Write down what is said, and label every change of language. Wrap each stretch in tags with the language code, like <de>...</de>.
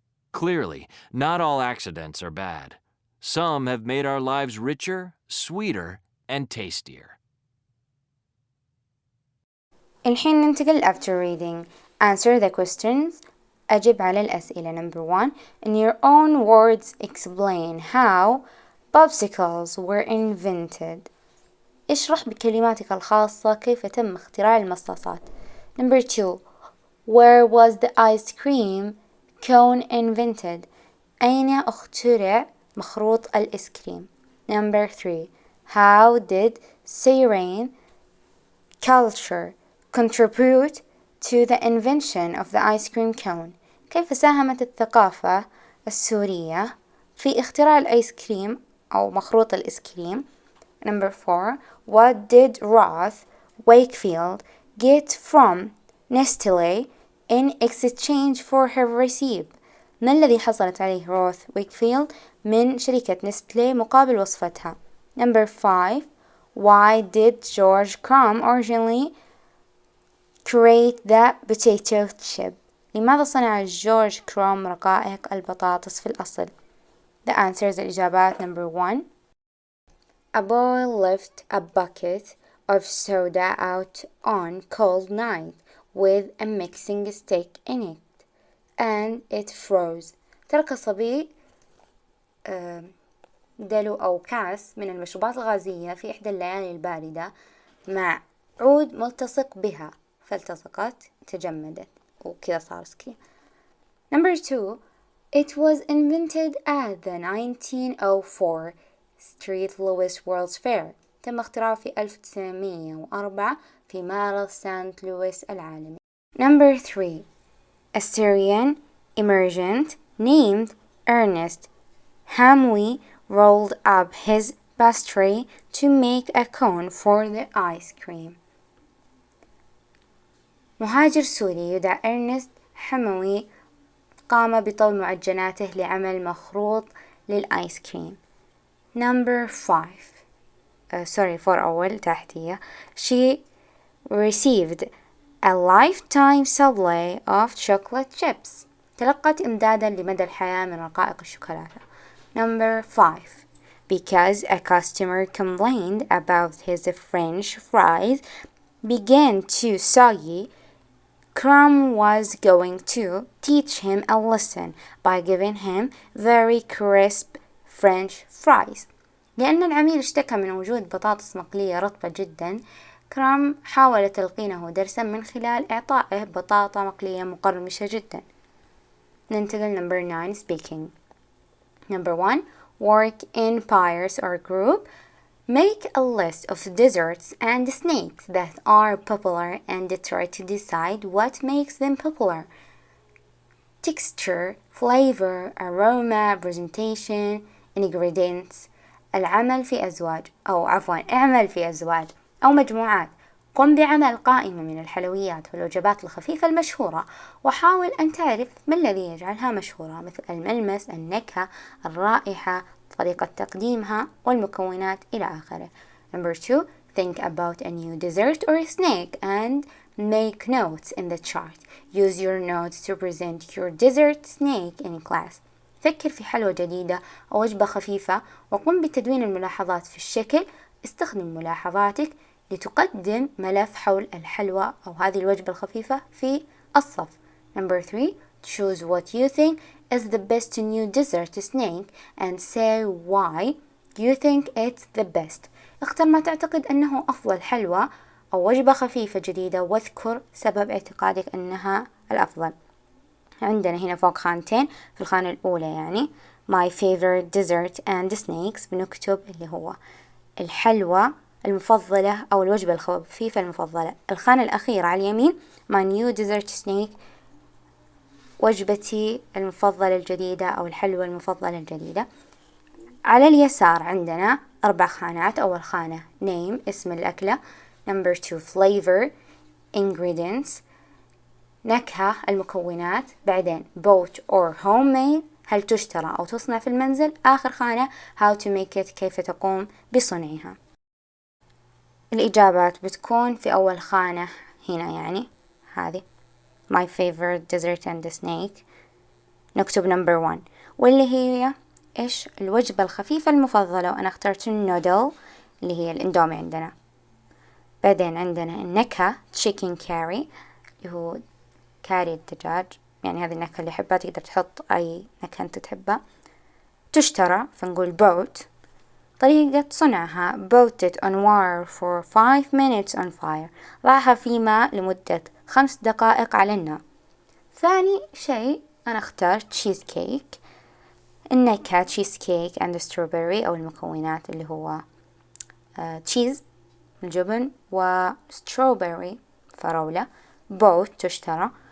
<en>Clearly, not all accidents are bad. Some have made our lives richer, sweeter, and tastier.</en> <ar>الحين ننتقل</ar> <en>after reading. Answer the questions.</en> <ar>أجب على الأسئلة.</ar> <en>Number 1. In your own words explain how popsicles were invented.</en> <ar>اشرح بكلماتك الخاصة كيف تم اختراع المصاصات.</ar> <en>Number 2. Where was the ice cream cone invented?</en> <ar>أين اخترع مخروط الآيس كريم.</ar> <en>Number 3. How did Syrian culture contribute to the invention of the ice cream cone?</en> <ar>كيف ساهمت الثقافة السورية في اختراع الآيس كريم أو مخروط الآيس كريم.</ar> <en>Number 4. What did Roth Wakefield get from Nestle in exchange for her receipt?</en> <ar>ما الذي حصلت عليه روث ويكفيلد من شركة نستلي مقابل وصفتها.</ar> <en>Number 5. Why did George Crumb originally create the potato chip?</en> <ar>لماذا صنع جورج كروم رقائق البطاطس في الأصل؟</ar> <en>The answers</en> <ar>الإجابات.</ar> <en>Number 1. A boy left a bucket of soda out on cold night with a mixing stick in it and it froze.</en> <ar>ترك صبي دلو أو كاس من المشروبات الغازية في إحدى الليالي الباردة مع عود ملتصق بها فالتصقت تجمدت وكذا صار سكين.</ar> <en>Number 2. It was invented at the 1904 St. Louis World's Fair.</en> <ar>تم اختراعه في 1904 في معرض سانت لويس العالمي.</ar> <en>Number 3. A Syrian immigrant named Ernest Hamwi rolled up his pastry to make a cone for the ice cream.</en> <ar>مهاجر سوري يدعى إرنست حموي قام بطوي معجناته لعمل مخروط للآيس كريم.</ar> <en>Number 5. 4</en> <ar>أول تحتية.</ar> <en>She received a lifetime supply of chocolate chips.</en> <ar>تلقت إمدادا لمدى الحياة من رقائق الشوكولاتة.</ar> <en>Number 5. Because a customer complained about his French fries began too soggy, Crumb was going to teach him a lesson by giving him very crisp French fries.</en> <ar>لأن العميل اشتكى من وجود بطاطس مقلية رطبة جدا، كرام حاول تلقينه درسا من خلال إعطائه بطاطا مقلية مقرمشة جدا. ننتقل</ar> <en>number 9 speaking. Number 1. Work in pairs or group. Make a list of desserts and snacks that are popular and try to decide what makes them popular. Texture, flavor, aroma, presentation, ingredients.</en> <ar>العمل في أزواج اعمل في أزواج أو مجموعات. قم بعمل قائمة من الحلويات والوجبات الخفيفة المشهورة وحاول أن تعرف ما الذي يجعلها مشهورة مثل الملمس، النكهة، الرائحة، طريقة تقديمها والمكونات إلى آخره.</ar> <en>Number 2. Think about a new dessert or snack and make notes in the chart. Use your notes to present your dessert snack in class.</en> <ar>فكر في حلوى جديدة أو وجبة خفيفة وقم بتدوين الملاحظات في الشكل. استخدم ملاحظاتك لتقدم ملف حول الحلوى أو هذه الوجبة الخفيفة في الصف. Number 3. Choose what you think is the best new dessert snack and say why you think it's the best. اختر ما تعتقد أنه أفضل حلوى أو وجبة خفيفة جديدة واذكر سبب اعتقادك أنها الأفضل. عندنا هنا فوق خانتين، في الخانة الأولى يعني</ar> <en>my favorite dessert and snacks</en> <ar>بنكتب اللي هو الحلوى المفضلة أو الوجبة الخفيفة المفضلة. الخانة الأخيرة على اليمين</ar> <en>my new dessert snack</en> <ar>وجبتي المفضلة الجديدة أو الحلوى المفضلة الجديدة. على اليسار عندنا 4 خانات. أول خانة name اسم الأكلة.</ar> <en>Number 2 flavor ingredients</en> <ar>نكهة المكونات. بعدين</ar> <en>bought or homemade</en> <ar>هل تشترى أو تصنع في المنزل. آخر خانة</ar> <en>how to make it</en> <ar>كيف تقوم بصنعها. الإجابات بتكون في أول خانة هنا يعني هذه</ar> <en>my favorite dessert and snack</en> <ar>نكتب</ar> <en>number 1</en> <ar>واللي هي إيش الوجبة الخفيفة المفضلة وأنا اخترت النودل اللي هي الإندومي عندنا. بعدين عندنا النكهة</ar> <en>chicken curry</en> <ar>اللي هو كاري الدجاج، يعني هذه النكهة اللي يحبها تقدر تحط أي نكهة أنت تحبها. تشترى فنقول boat. طريقة صنعها</ar> <en>boat it on water for 5 minutes on fire.</en> <ar>ضعها في ماء لمدة 5 دقائق على النار. ثاني شيء أنا اخترت تشيز كيك. النكهة تشيز كيك</ar> <en>and strawberry</en> <ar>أو المكونات اللي هو تشيز الجبن وستروبري فراولة. boat تشترى.</ar>